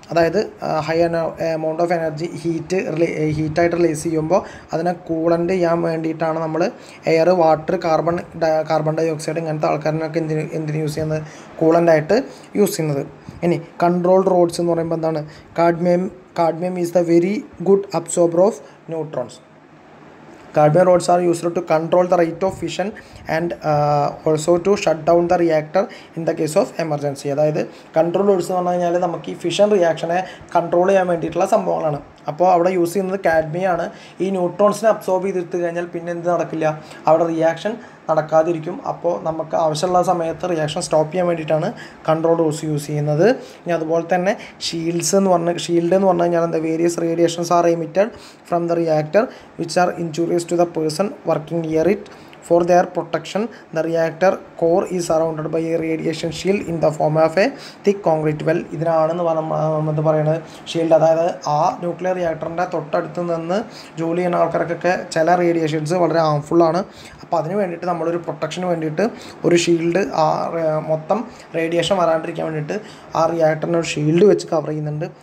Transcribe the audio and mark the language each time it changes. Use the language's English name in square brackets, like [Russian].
[Malayalam] അതായത് high amount of energy ഹീറ്റായിട്ട് release ചെയ്യുമ്പോൾ അതിനെ കൂളൻ്റ് ചെയ്യാൻ വേണ്ടിയിട്ടാണ് നമ്മൾ air, water, carbon dye oxide ഇങ്ങനത്തെ ആൾക്കാരിനൊക്കെ എന്തിന് യൂസ് ചെയ്യുന്നത്, കൂളൻ്റായിട്ട് യൂസ് ചെയ്യുന്നത്. ഇനി കൺട്രോൾ റോഡ്സ് എന്ന് പറയുമ്പോൾ എന്താണ്, [English] Cadmium is the very good absorber of neutrons. Cadmium rods are used to control the rate of fission and also to shut down the reactor in the case of emergency. [Malayalam] അതായത് control roads എന്ന് പറഞ്ഞു കഴിഞ്ഞാൽ നമുക്ക് ഈ fission റിയാക്ഷനെ control ചെയ്യാൻ വേണ്ടിയിട്ടുള്ള സംഭവങ്ങളാണ്. അപ്പോൾ അവിടെ യൂസ് ചെയ്യുന്നത് കാഡ്മിയാണ്. ഈ ന്യൂട്രോൺസിനെ അബ്സോർബ് ചെയ്തെടുത്ത് കഴിഞ്ഞാൽ പിന്നെ എന്ത് നടക്കില്ല, അവിടെ റിയാക്ഷൻ നടക്കാതിരിക്കും. അപ്പോൾ നമുക്ക് ആവശ്യമുള്ള സമയത്ത് റിയാക്ഷൻ സ്റ്റോപ്പ് ചെയ്യാൻ വേണ്ടിയിട്ടാണ് കൺട്രോൾ റോഡ്സ് യൂസ് ചെയ്യുന്നത്. ഇനി അതുപോലെ തന്നെ ഷീൽഡ് എന്ന് പറഞ്ഞു കഴിഞ്ഞാൽ എന്താ, [English] Various radiations are emitted from the reactor which are injurious to the person working near it. For their protection, the reactor core is surrounded by a radiation shield in the form of a thick concrete well. [Malayalam] ഇതിനാണെന്ന് നമ്മൾ പറയുന്നത് shield. അതായത് ആ nuclear റിയാക്ടറിൻ്റെ തൊട്ടടുത്ത് നിന്ന് ജോലി ചെയ്യുന്ന ആൾക്കാർക്കൊക്കെ ചില റേഡിയേഷൻസ് വളരെ ഹാംഫുള്ളാണ്. അപ്പോൾ അതിന് വേണ്ടിയിട്ട് നമ്മളൊരു പ്രൊട്ടക്ഷന് വേണ്ടിയിട്ട് ഒരു ഷീൽഡ്, ആ മൊത്തം റേഡിയേഷൻ വരാണ്ടിരിക്കാൻ വേണ്ടിയിട്ട് ആ റിയാക്ടറിനെ ഒരു ഷീൽഡ് വെച്ച് കവർ ചെയ്യുന്നുണ്ട്.